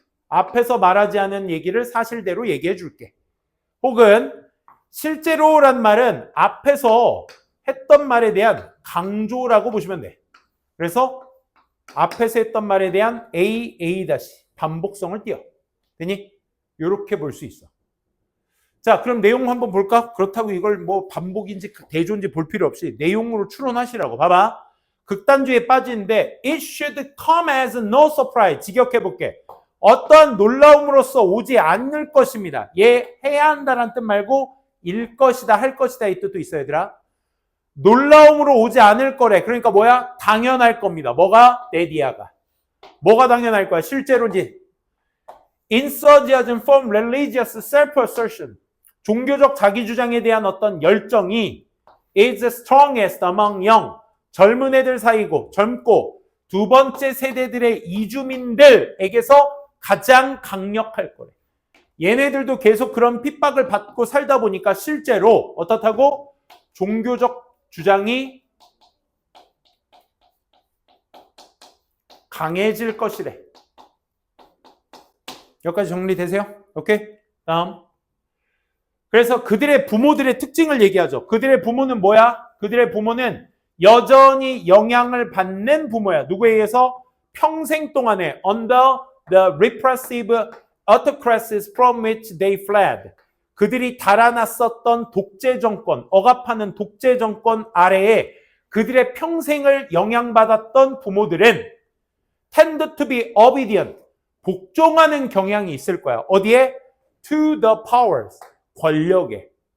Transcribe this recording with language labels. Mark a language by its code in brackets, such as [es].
[ko] 앞에서 말하지 않은 얘기를 사실대로 얘기해 줄게. 혹은 실제로란 말은 앞에서 했던 말에 대한 강조라고 보시면 돼. 그래서 앞에서 했던 말에 대한 A 반복성을 띄어. 되니? 이렇게 볼 수 있어. 자, 그럼 내용 한번 볼까? 그렇다고 이걸 뭐 반복인지 대조인지 볼 필요 없이 내용으로 추론하시라고. 봐봐. 극단주의에 빠지는데 [en] it should come as no surprise. [ko] 직역해볼게. 어떤 놀라움으로써 오지 않을 것입니다. 얘 해야 한다는 뜻 말고 일 것이다, 할 것이다 이 뜻도 있어 얘들아. 놀라움으로 오지 않을 거래. 그러니까 뭐야? 당연할 겁니다. 뭐가? 네디아가. 뭐가 당연할 거야? 실제로지. [en] Enthusiasm from religious self-assertion. [ko] 종교적 자기주장에 대한 어떤 열정이 [en] is strongest among young. [ko] 젊은 애들 사이고 젊고 두 번째 세대들의 이주민들에게서 가장 강력할 거래. 얘네들도 계속 그런 핍박을 받고 살다 보니까 실제로 어떻다고? 종교적 주장이 강해질 것이래. 여기까지 정리되세요? 오케이? 다음. 그래서 그들의 부모들의 특징을 얘기하죠. 그들의 부모는 뭐야? 그들의 부모는 여전히 영향을 받는 부모야. 누구에 의해서? 평생 동안에 [en] under the repressive autocracies from which they fled. [ko] 그들이 달아났었던 독재 정권, 억압하는 독재 정권 아래에 그들의 평생을 영향받았던 부모들은 [en] tend to be obedient. [ko] 복종하는 경향이 있을 거야. 어디에? [en] To the powers. [ko] 권력에.